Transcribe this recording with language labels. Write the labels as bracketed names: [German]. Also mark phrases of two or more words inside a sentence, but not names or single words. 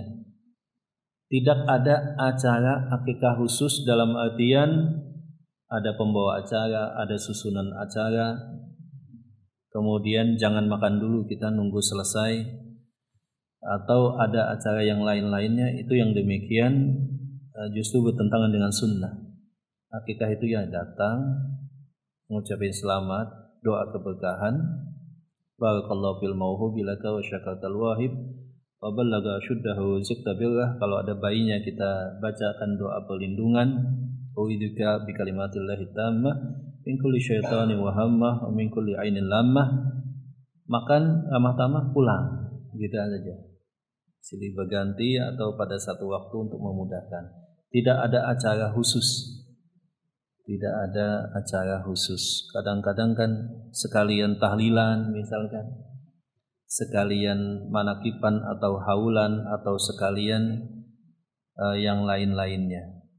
[Indonesian] Tidak ada acara akikah khusus dalam artian ada pembawa acara, ada susunan acara, kemudian jangan makan dulu, kita nunggu selesai, atau ada acara yang lain-lainnya. Itu yang demikian justru bertentangan dengan sunnah. Akikah itu ya datang, mengucapkan selamat, doa keberkahan, [Arabic] بارك الله في الموهوب لك وشكرت الواهب وبلغ أشده ورزقت بره. [Indonesian] Kalau ada bayinya kita bacakan doa perlindungan, [Arabic] أعيذك بكلمات الله التامة من كل شيطان وهامة ومن كل عين لامة. [Indonesian] Makan ramah tamah, pulang, gitu saja. Silih berganti atau pada satu waktu untuk memudahkan. Tidak ada acara khusus. Kadang-kadang kan sekalian tahlilan misalkan, sekalian manakiban atau haulan, atau sekalian yang lain-lainnya.